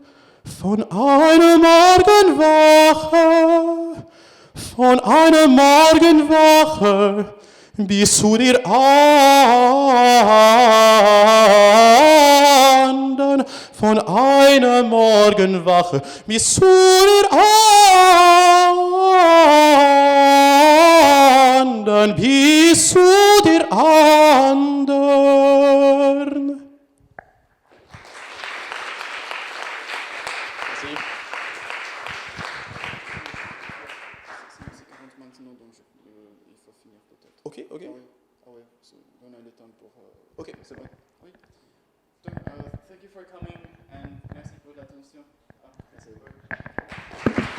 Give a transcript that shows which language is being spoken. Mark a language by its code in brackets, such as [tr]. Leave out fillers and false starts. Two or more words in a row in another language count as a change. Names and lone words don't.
[de] Von einer Morgenwache bis zu den anderen. Von einer Morgenwache bis zu den anderen, bis zu den anderen. [fr] C'est 40 maintenant, donc il faut finir peut-être. Ok, ok. Ah oui, on a le temps pour... Ok, c'est bon. Oui. Donc, [en] thank you for coming and [fr] merci pour l'attention. Ah, merci.